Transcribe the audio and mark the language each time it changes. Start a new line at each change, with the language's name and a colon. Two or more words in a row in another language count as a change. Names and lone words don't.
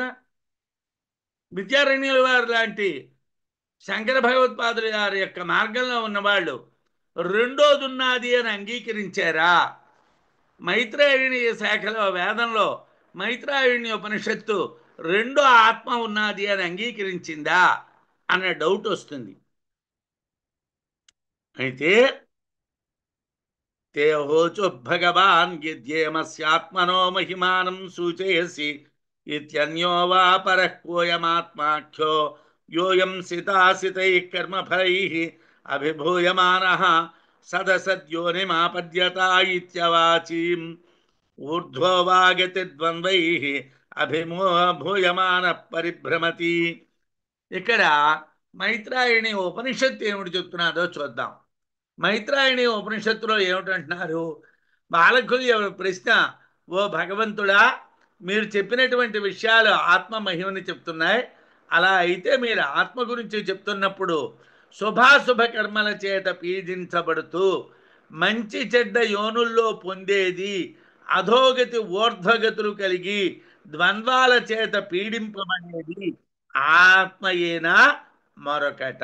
Telugu: విద్యారణ్యుల వారు లాంటి శంకర భగవత్పాదుల గారి యొక్క మార్గంలో ఉన్నవాళ్ళు రెండోది ఉన్నది అని అంగీకరించారా? మైత్రాయణీయ శాఖలో వేదంలో మైత్రాయణి ఉపనిషత్తు రెండో ఆత్మ ఉన్నది అని అంగీకరించిందా అన్న డౌట్ వస్తుంది.
Sanskrit: అయితే ते होचु भगवान् यद्येमस्यात्मनो महिमानं सूचयसि इत्यन्यो वा परः कोऽयमात्माख्यो योऽयं सितासितैः कर्मफलैः अभिभूयमानः सदसद्योनिमापद्यता इत्यवाचीम् ऊर्ध्वो वा गतिद्वन्द्वैः अभिभूयमानः परिभ्रमति.
Telugu: ఇక్కడ మైత్రాయణి ఉపనిషత్తు ఏమిటి చెప్తున్నాదో చూద్దాం. మైత్రాయణి ఉపనిషత్తులో ఏమిటంటున్నారు? బాలకులు ఎవరి ప్రశ్న, ఓ భగవంతుడా, మీరు చెప్పినటువంటి విషయాలు ఆత్మ మహిమని చెప్తున్నాయి. అలా అయితే మీరు ఆత్మ గురించి చెప్తున్నప్పుడు శుభాశుభ కర్మల చేత పీడించబడుతూ మంచి చెడ్డ యోనుల్లో పొందేది అధోగతి ఊర్ధ్వగతులు కలిగి ద్వంద్వాల చేత పీడింపబడేది ఆత్మయేనా మరొకట?